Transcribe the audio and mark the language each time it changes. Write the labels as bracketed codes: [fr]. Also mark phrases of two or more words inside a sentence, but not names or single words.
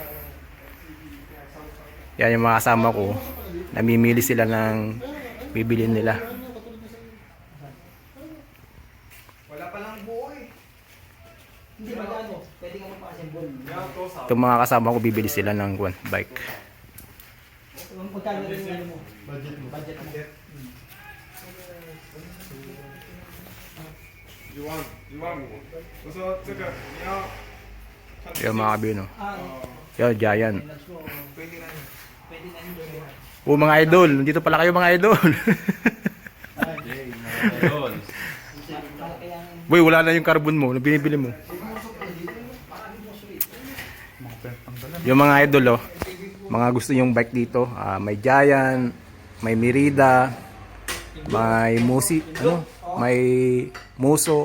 [tl] Yan yung mga kasama ko, namimili sila ng bibilin nila. Wala pa lang buo eh. Hindi magano, pwede ka magpa-assemble. Itong mga kasama ko, bibili sila ng bike. Magkano rin yung mo? Budget mo. [en] You want more？ [zh] 我说这个你要。 [tl] Yung mga kabino. 啊， Yung Giant. pwede na yun. Pwede na yun. O mga idol, nandito pala kayo mga idol. Boy, wala na yung carbon mo, na binibili mo. Yung mga idol oh, mga gusto yung bike dito, may Giant, may Merida, may Musi, ano, may Muso.